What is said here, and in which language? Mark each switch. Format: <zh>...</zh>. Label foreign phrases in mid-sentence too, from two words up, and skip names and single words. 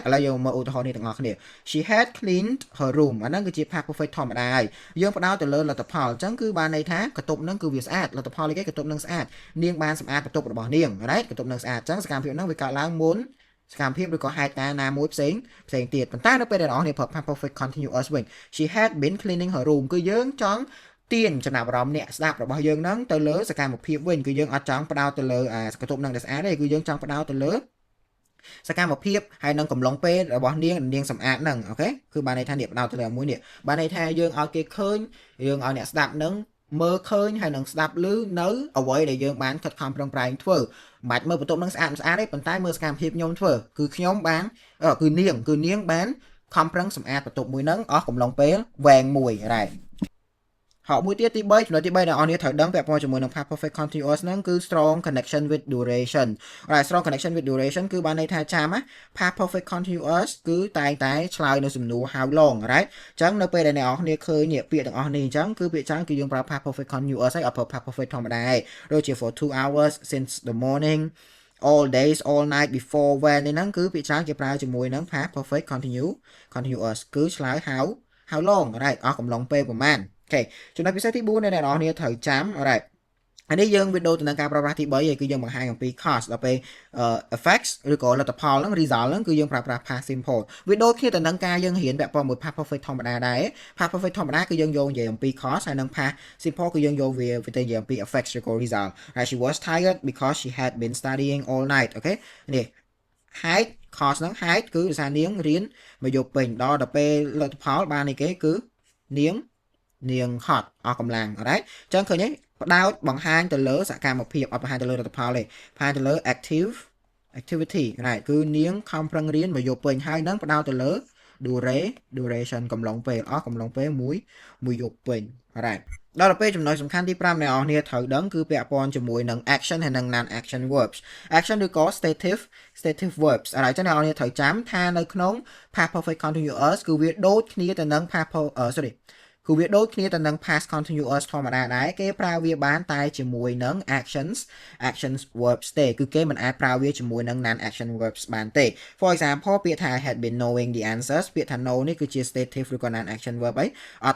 <km>ឥឡូវយើងមើលឧទាហរណ៍នេះទាំងអស់គ្នា</km> <en>she had cleaned her room</en> <km>អាហ្នឹងគឺជា</km> <en>past perfect</en> <km>ធម្មតាហើយយើងផ្ដោតទៅលើលទ្ធផលអញ្ចឹងគឺបានន័យថាកតុបហ្នឹងគឺវាស្អាតលទ្ធផលគេកតុបហ្នឹងស្អាតនាងបានសម្អាតកតុបរបស់នាង alright កតុបហ្នឹងស្អាតអញ្ចឹងសកម្មភាពហ្នឹងវាកើតឡើងមុនសកម្មភាពឬក៏ហេតុការណ៍ណាមួយផ្សេងទៀតប៉ុន្តែនៅពេលដែលអ្នកនរគ្នាប្រើ</km> <en>past perfect continuous</en> <km>វិញ</km> <en>she had been cleaning her room</en> <km>គឺយើងចង់ទាញចំណាប់អារម្មណ៍អ្នកស្ដាប់របស់យើងហ្នឹងទៅលើសកម្មភាពវិញគឺយើងអត់ចង់ផ្ដោតទៅលើកតុប ហ្នឹងដែលស្អាតទេគឺយើងចង់ផ្ដោតទៅលើសកម្មភាពហើយនឹងកំឡុងពេលរបស់នាងសម្អាតហ្នឹងអូខេគឺបានន័យថាអ្នកផ្ដោតទៅលើមួយនេះបានន័យថាយើងឲ្យគេឃើញយើងឲ្យអ្នកស្ដាប់ហ្នឹងមើលឃើញហើយនឹងស្ដាប់ឮនៅអ្វីដែលយើងបានខិតខំប្រឹងប្រែងធ្វើមិនបាច់មើលបន្ទប់ហ្នឹងស្អាតទេប៉ុន្តែមើលសកម្មភាពខ្ញុំធ្វើគឺខ្ញុំបានគឺនាងបានខំប្រឹងសម្អាតបន្ទប់មួយហ្នឹងអស់កំឡុង ពេលវែងមួយរ៉ែហើយមួយទៀតទី3ចំណុចទី3ដែលអ្នកនរត្រូវដឹងពាក់ព័ន្ធជាមួយនឹង</km> <en>past perfect continuous</en> <km>ហ្នឹងគឺ</km> <en>strong connection with duration strong connection with duration</en> <km>គឺបានន័យថាចាំណា</km> <en>past perfect continuous</en> <km>គឺតែងតែឆ្លើយនៅសំណួរ</km> <en>how long right</en> <km>អញ្ចឹងនៅពេលដែលអ្នកនរឃើញពាក្យទាំងអស់នេះអញ្ចឹងគឺ ពាក្យច្រើនគឺយើងប្រើ</km> <en>past perfect continuous</en> <km>ហើយអត់ប្រើ</km> <en>past perfect</en> <km>ធម្មតាទេដូចជា</km> <en>for 2 hours since the morning all days all night before when</en> <km>នេះហ្នឹងគឺពាក្យច្រើនគេប្រើជាមួយនឹង</km> <en>past perfect continuous</en> <km>គឺឆ្លើយ</km> <en>how long right</en> <km>អស់ កំឡុងពេលប្រហែលអូខេចំណុចពិសេសទី4ដែលអ្នកនរគ្នាត្រូវចាំ alright អានេះយើងវីដេអូទៅនឹងការប្រើប្រាស់ទី3ហើយគឺយើងបង្ហាញអំពី cause ដល់ពេល effects ឬក៏លទ្ធ ផលហ្នឹង result ហ្នឹងគឺយើងប្រើប្រាស់</km> <en>past simple</en> <km>វីដេអូគ្នាទៅនឹងការយើងរៀនពាក់ព័ន្ធមួយ</km> <en>past perfect</en> <km>ធម្មតាដែរ</km> <en>past perfect</en> <km>ធម្ម តាគឺយើងយកនិយាយអំពី cause ហើយនឹង</km> <en>past simple</en> <km>គឺយើងយកវាទៅនិយាយអំពី effects ឬក៏</km> <en>result right she was tired because she had been studying all night</en> <km>អូខេនេះ</km> <en>height cause</en> <km>ហ្នឹង height គឺភាសានាងរៀនមកយកពេញដល់ពេលលទ្ធផលបាននេះគេគឺនាងហត់អស់កម្លាំងalright អញ្ចឹងឃើញទេផ្ដោតបង្ហាញទៅលើសកម្មភាពអត់បង្ហាញទៅលើលទ្ធផលទេបង្ហាញទៅលើ</km> <en>activity right</en> <km>គឺនាងខំប្រឹងរៀនមកយកពេញហើយនឹងផ្ដោតទៅលើ duration កំឡុងពេលអស់កំឡុងពេលមួយយប់ពេញ right ដល់ទៅពេលចំណុចសំខាន់ទី5អ្នកនរគ្នាត្រូវដឹងគឺពាក់ព័ន្ធជាមួយនឹង action ហើយនិង</km> <en>non action verbs action</en> <km>ឬក៏</km> <en>stative verbs</en> <km>អញ្ចឹងអ្នកនរគ្នាត្រូវចាំថានៅក្នុង</km> <en>past perfect continuous</en> <km>គឺវាដូចគ្នាទៅនឹង គឺវាដូចគ្នាទៅនឹង</km> <en>past continuous</en> <km>ធម្មតាដែរគេប្រើវាបានតែជាមួយនឹង</km> <en>actions verbs</en> <km>ទេគឺគេមិនអាចប្រើវាជាមួយនឹង</km> <en>non action verbs</en> <km>បានទេ</km> <en>for example</en> <km>ពាក្យថា</km> <en>I had been knowing the answers</en> <km>ពាក្យថា know នេះគឺជា stative ឬក៏</km> <en>non action verb</en> <km>អីអ</km>